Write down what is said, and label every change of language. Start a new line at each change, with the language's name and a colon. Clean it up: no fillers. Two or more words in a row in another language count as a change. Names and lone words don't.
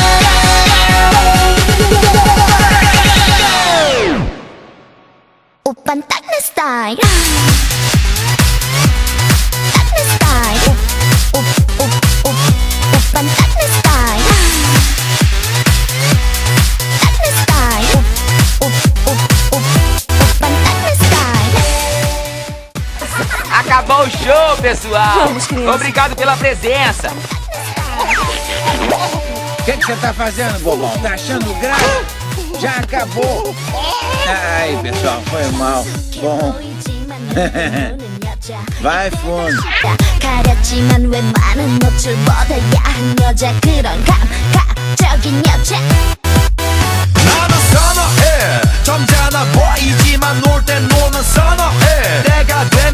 Korean: 오빤 딱 내 스타일 딱 내 스타일 오빤 딱 내 스타일 딱 내 스타일 오빤 딱 내 스타일
Portuguese: Acabou o show, pessoal. Obrigado pela presença. O que você tá fazendo, bobão? Tá achando graça? Já acabou. Ai, pessoal, foi mal. Bom, vai fundo.
Korean: 가렸지만 웬만한 노출보다 야한 여자 그런 감각적인 여자 나는 선어해 점잖아 보이지만 놀 땐 노는 선어해 때가